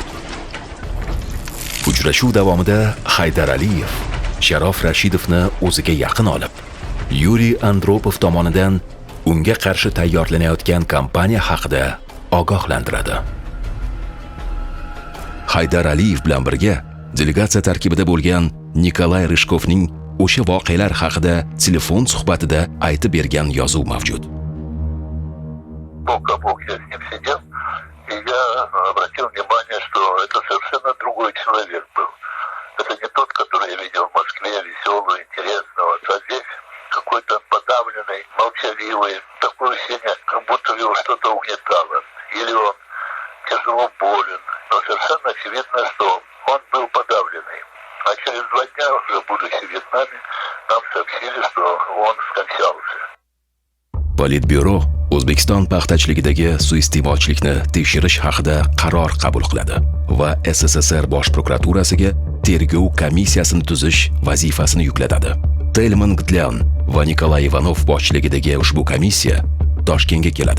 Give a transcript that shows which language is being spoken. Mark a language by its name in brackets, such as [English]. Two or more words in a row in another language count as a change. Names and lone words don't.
[Uzbek] Uchrashuv davomida Haydar Aliyev Sharof Rashidovni o'ziga yaqin olib, Yuriy Andropov tomonidan unga qarshi tayyorlanayotgan kampaniya haqida ogohlantiradi. Haydar Aliyev bilan birga delegatsiya tarkibida bo'lgan Nikolay Ryshkovning o'sha voqealar haqida telefon suhbatida aytib bergan yozuv mavjud. [Russian] Бок я с ним сидел, и я обратил внимание, что это совершенно другой человек был. Это не тот, который я видел в Москве, веселый, интересного. А здесь какой-то подавленный, молчаливый, такое ощущение, как будто его что-то угнетало. Или он тяжело болен. Но совершенно очевидно, что он был подавленный. А через 2 дня, уже будучи в Вьетнаме, нам сообщили, что он скончался. [Uzbek] Politbyuro O'zbekiston paxtachiligidagi suiiste'molchilikni tekshirish haqida qaror qabul qiladi va SSSR Bosh prokuraturasiga tergov komissiyasini tuzish vazifasini yuklatadi. Telman Gdlyan va Nikolay Ivanov boshchiligidagi ushbu komissiya Toshkentga keladi.